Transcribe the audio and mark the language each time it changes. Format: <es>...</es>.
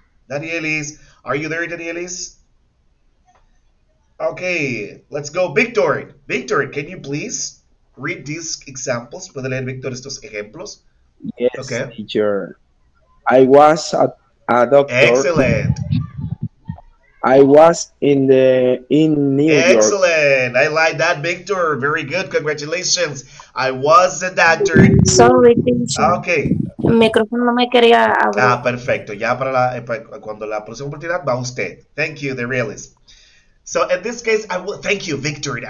<en>Darielis, are you there, Darielis? Okay, let's go. Victor, can you please read these examples?</en> <es>¿Puede leer, Victor, estos ejemplos?</es> <en>Yes, okay. Teacher. I was a doctor. Excellent. I was in New York. Excellent. I like that, Victor. Very good. Congratulations. I was a doctor. Sorry, teacher. Okay.</en> <es>El micrófono no me quería abrir. Ah, perfecto. Ya para cuando la próxima oportunidad va usted.</es> <en>Thank you, the realist. So in this case, thank you, Victor.</en>